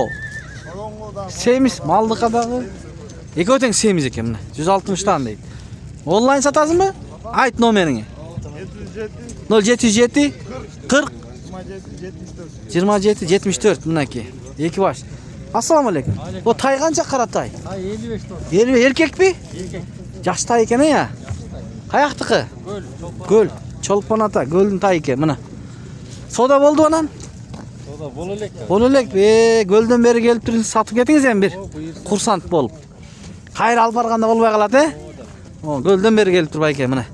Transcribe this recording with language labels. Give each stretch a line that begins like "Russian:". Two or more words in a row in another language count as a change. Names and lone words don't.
Kyrgyz: Семиз малдыка дагы. Экөө тең семиз экен мына. 160тан дейт. Онлайн сатасыңбы? Айт номериңи. 077 40 27 74 мынаки. Эки баш.
Arabic: السلام عليكم.
Kyrgyz: Бу тай канча кара тай? Ай 55 долар. 50 эркекпи? Erkek. Жаш тай экен я. Каяктыкы? Көл. Чолпон ата, көлдүн тай экен мына. Сода болду анан? Сода бол элек. Боло элек. Көлдөн бери келип туруп сатып кетиңиз эми бир. Курсант болуп. Кайра алып барганда болбой калат, Көлдөн бери келип туруп байке мына.